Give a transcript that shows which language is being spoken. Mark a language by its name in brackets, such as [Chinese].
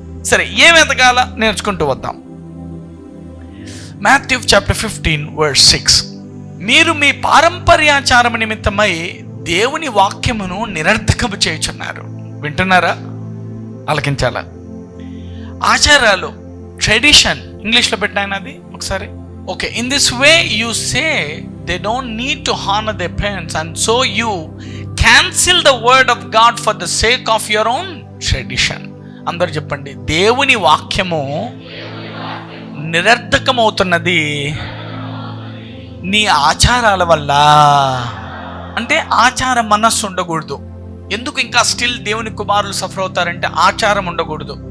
[Telugu] సరే, ఏం ఎదగాల నేర్చుకుంటూ వద్దాం. Matthew chapter 15:6. మీరు మీ పారంపర్యాచారము నిమిత్తమై దేవుని వాక్యమును నిరర్థకము చేయుచున్నారు. వింటున్నారా? ఆలకించాలా? ఆచారాలు, ట్రెడిషన్, ఇంగ్లీష్లో పెట్టాను అది ఒకసారి. [English] Okay, in this way you say they don't need to honour their parents, and so you cancel the word of God for the sake of your own tradition. [Telugu] అందరు చెప్పండి, దేవుని వాక్యము నిరర్థకమవుతున్నది నీ ఆచారాల వల్ల. అంటే ఆచార మనస్సు ఉండకూడదు. ఎందుకు ఇంకా స్టిల్ దేవుని కుమారులు సఫర్ అవుతారంటే ఆచారం ఉండకూడదు.